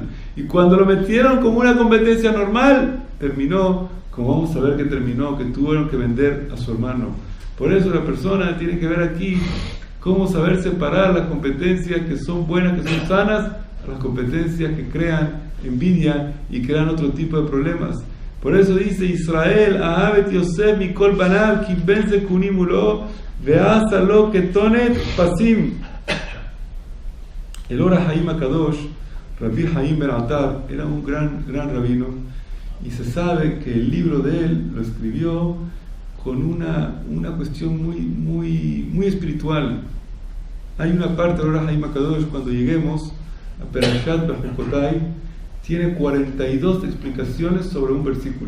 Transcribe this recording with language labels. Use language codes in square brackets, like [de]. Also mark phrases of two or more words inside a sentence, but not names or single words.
[es] Y cuando lo metieron como una competencia normal, terminó, como vamos a ver que terminó, que tuvieron que vender a su hermano. Por eso la persona tiene que ver aquí cómo saber separar las competencias que son buenas, que son sanas, a las competencias que crean envidia y crean otro tipo de problemas. Por eso dice [he] Israel, אהב את יוסף מכל בניו כי בן זקונים הוא לו ועשה לו כתנת פסים. [es] El Ora Haim Akadosh, Rabbi Haim Ben Atar, era un gran rabino, y se sabe que el libro de él lo escribió con una cuestión muy espiritual. Hay una parte del Ora Haim Akadosh, cuando lleguemos a Perashat Bechukotai, tiene 42 explicaciones sobre un versículo.